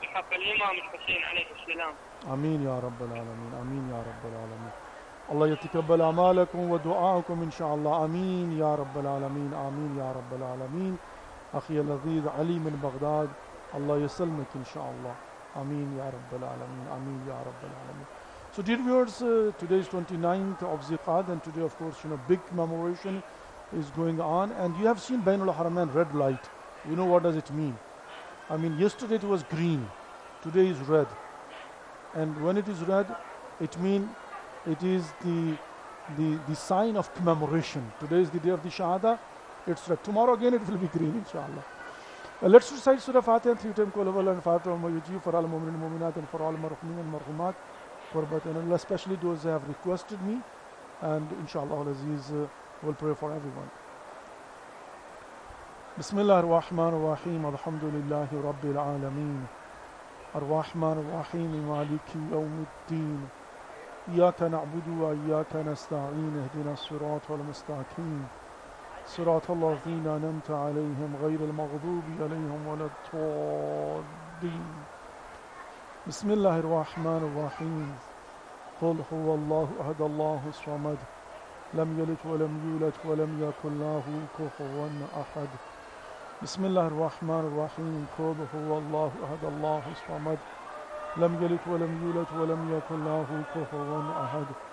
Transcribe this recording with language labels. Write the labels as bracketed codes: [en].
[ar] بحق الإمام الحسين عليه السلام. آمين يا رب العالمين. آمين يا رب العالمين. الله يتقبل أعمالكم ودعاءكم إن شاء الله. آمين يا رب العالمين. آمين يا رب العالمين. أخي اللذيذ علي من بغداد الله يسلمك إن شاء الله. آمين يا رب العالمين. آمين يا رب العالمين. [en] So dear viewers, today is 29th of Ziqad, and today of course big commemoration is going on, and you have seen Bainul Haramain red light. You know what does it mean? I mean, yesterday it was green, today is red, and when it is red it means it is the sign of commemoration. Today is the day of the Shahada, it's red. Tomorrow again it will be green inshallah. Let's recite Surah Fatiha 3 times Qul and 5 times Yuji for all mu'min and mu'minat and for all marhumin and marhumat, and especially those who have requested me, and inshallah al-Aziz will pray for everyone. [ar] Bismillah ar-Rahman ar-Rahim, alhamdulillahi rabbil alameen, ar-Rahman ar-Rahim, maliki yawmiddin, iyaka na'budu wa iyaka nasta'een, ihdina as-sirat wal-mustaqim, صراط الذين أنعمت عليهم غير المغضوب عليهم ولا الضالين. بسم الله الرحمن الرحيم. قل هو الله أحد الله الصمد لم يلد ولم يولد ولم يكن له كفوا أحد. بسم الله الرحمن الرحيم. قل هو الله أحد الله الصمد لم يلد ولم يولد ولم يكن له كفوا أحد.